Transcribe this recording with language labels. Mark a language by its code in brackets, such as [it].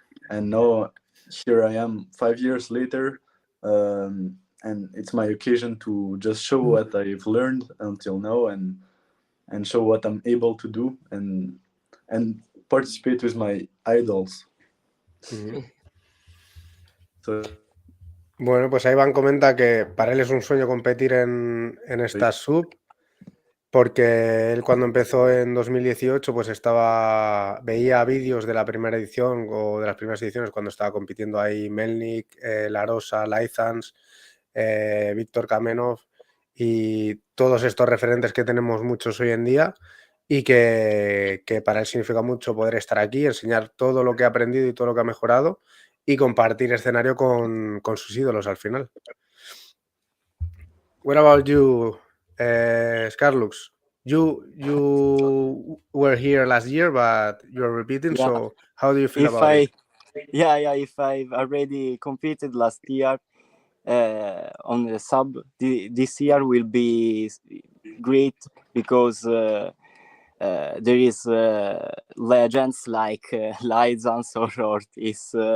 [en] And now here I am 5 years later. And it's my occasion to just show what I've learned until now and show what I'm able to do and participate with my idols. So, [es] Bueno, pues Iván comenta que para él es un sueño competir en esta sub, porque él cuando empezó en 2018 pues veía vídeos de la primera edición o de las primeras ediciones cuando estaba compitiendo ahí Melnik, La Rosa, Leizans, Viktor Kamenov y todos estos referentes que tenemos muchos hoy en día y que para él significa mucho poder estar aquí, enseñar todo lo que ha aprendido y todo lo que ha mejorado y compartir escenario con sus ídolos al final. [en] What about you, Scarlux? You were here last year, but you're repeating. Yeah. So how do you feel about it? If I've already competed last year on the sub, this year will be great because there is legends like Leizans or Ortiz.